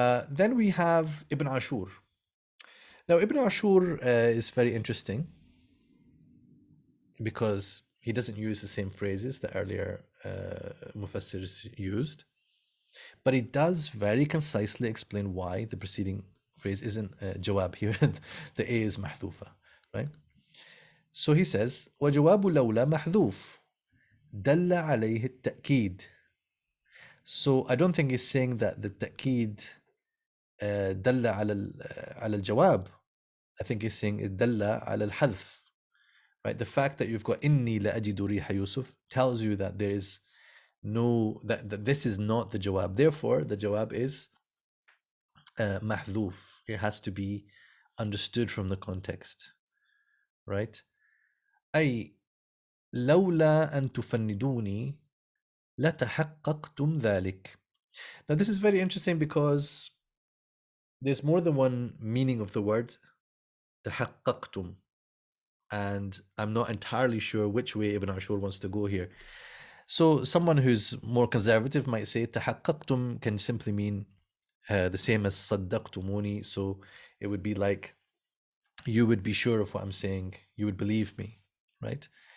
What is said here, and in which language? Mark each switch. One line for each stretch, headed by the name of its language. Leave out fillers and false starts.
English: Then we have Ibn Ashur. Now, Ibn Ashur is very interesting because he doesn't use the same phrases that earlier mufassirs used, but he does very concisely explain why the preceding phrase isn't jawab here. The A is mahdhufa, right? So he says,
Arabic: وَجَوَابُ لَوْلَا مَحْذُوفٌ دَلَّ عَلَيْهِ التَّأْكِيد.
English: So I don't think he's saying that the ta'keed
Arabic: دَلَّ على الجواب.
English: I think he's saying it
Arabic: دَلَّ على الحذف.
English: Right? The fact that you've got
Arabic: إِنِّي لَأَجِدُ رِيحَ يُوسُف
English: tells you that there is that this is not the jawab. Therefore, the jawab is mahdhuf. It has to be understood from the context. Right?
Arabic: أي لولا أن تفندوني لتحققتم ذلك.
English: Now this is very interesting because there's more than one meaning of the word تحققتم, and I'm not entirely sure which way Ibn Ashur wants to go here. So someone who's more conservative might say تحققتم can simply mean the same as صدقتموني, so it would be like you would be sure of what I'm saying, you would believe me, right?